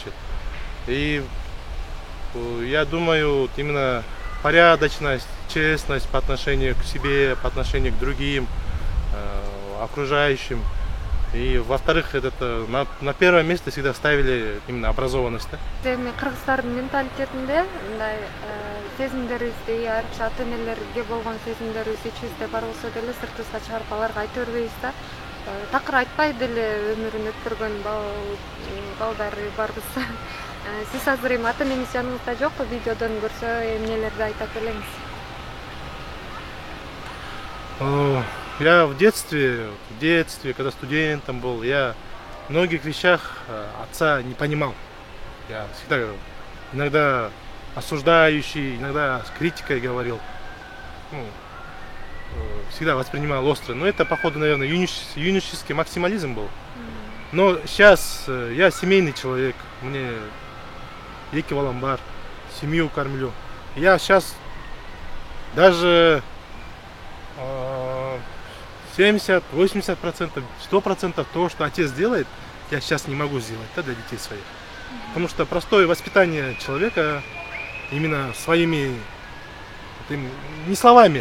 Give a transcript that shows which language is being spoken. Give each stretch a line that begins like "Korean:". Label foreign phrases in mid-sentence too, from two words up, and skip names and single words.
Russian: И я думаю, именно порядочность, честность по отношению к себе, по отношению к другим, окружающим. И во-вторых, это на первое место всегда ставили именно образованность.
Kyrgyz: Кыргыздардын менталитетинде мындай сезимдерибизди, айрыкча ата-энелерге болгон сезимдерибизди ичибизде бар болсо деле сыртыбызга чыгарып аларга айта бербейбиз да. Такыр айтпай деле өмүрүн өткөргөн балдары барбыз. Сиз азыр эми ата-энеңиз жаныңызда жок, видеодон көрсө эмнелерди айтат элеңиз?
Russian: Я в детстве, когда студентом был, я в многих вещах отца не понимал. Я всегда иногда осуждающий, иногда с критикой говорил. Ну, всегда воспринимал остро. Но это, походу, наверное, юношеский максимализм был. Но сейчас я семейный человек, мне
Kazakh: екі балам бар,
Russian: семью кормлю. Я сейчас даже 70-80%, 100% того, что отец делает, я сейчас не могу сделать, да, для детей своих. Потому что простое воспитание человека именно своими, не словами.